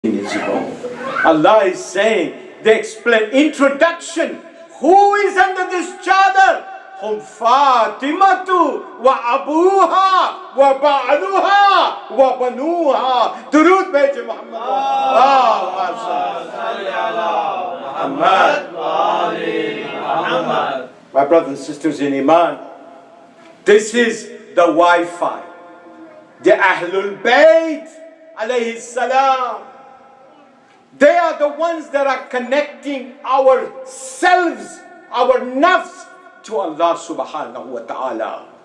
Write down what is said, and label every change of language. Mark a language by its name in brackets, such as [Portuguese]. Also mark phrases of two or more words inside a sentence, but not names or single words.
[English] is wrong. Allah is saying, they explain introduction. Who is under this chadar? [Arabic] هم فاطمة وأبوها وبعلها وبنوها. [Urdu] درود بھیجے محمد۔ محمد. [English] My brothers and sisters in Iman, this is the Wi-Fi. The Ahlul Bayt [Arabic] عليه السلام. [English] They are the ones that are connecting ourselves, our nafs, to Allah [Arabic] سبحانه وتعالى.